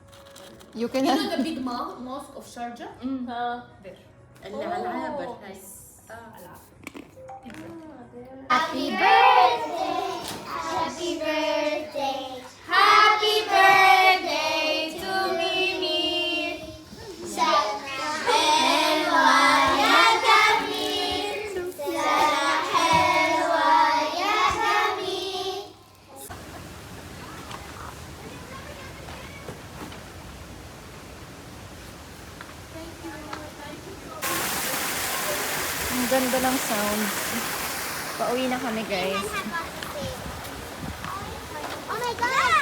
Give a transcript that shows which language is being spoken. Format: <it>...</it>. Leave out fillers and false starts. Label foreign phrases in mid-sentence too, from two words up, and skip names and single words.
<en>Kawanj. You You cannot. know the big mosque of Sharjah? There.</en> <ar>العلابة</ar> <en>Oh,</en> <ar>هاي.</ar> <en>yes. Happy birthday! Happy birthday! Happy birthday to Mimi!</en> <ar>سنة حلوة يا جميل! سنة حلوة يا جميل!</ar> <tl>Ang ganda ng sounds. Pauwi na kami, guys.</tl> <en>Oh my God!</en>